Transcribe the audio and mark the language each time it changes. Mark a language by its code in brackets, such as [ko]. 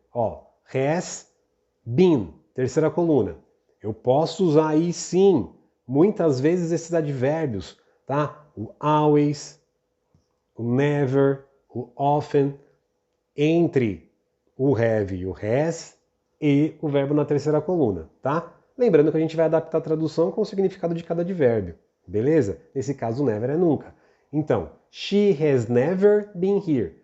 [pt] Ó, has been, terceira coluna. Eu posso usar aí sim, muitas vezes esses advérbios, tá? O always, o never, o often, entre o have e o has e o verbo na terceira coluna, tá? Lembrando que a gente vai adaptar a tradução com o significado de cada advérbio, beleza? Nesse caso, never é nunca. [en] Então, she has never been here.